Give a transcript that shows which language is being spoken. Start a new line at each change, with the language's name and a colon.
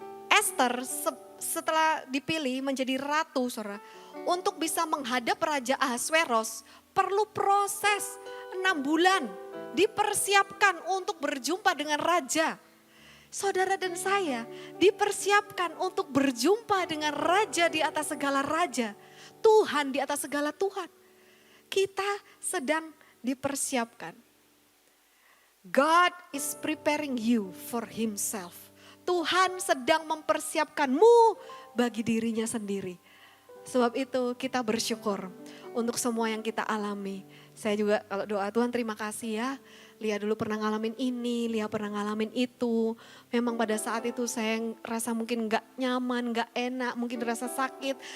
Indonesian: Esther setelah dipilih menjadi ratu, saudara, untuk bisa menghadap Raja Ahasveros perlu proses 6 bulan, dipersiapkan untuk berjumpa dengan raja. Saudara dan saya dipersiapkan untuk berjumpa dengan raja di atas segala raja. Tuhan di atas segala Tuhan. Kita sedang dipersiapkan.
English: God is preparing you for himself.
Indonesian: Tuhan sedang mempersiapkanmu bagi dirinya sendiri. Sebab itu kita bersyukur untuk semua yang kita alami. Saya juga kalau doa Tuhan terima kasih ya. Lia dulu pernah ngalamin ini, Lia pernah ngalamin itu. Memang pada saat itu saya rasa mungkin gak nyaman, gak enak, mungkin rasa sakit.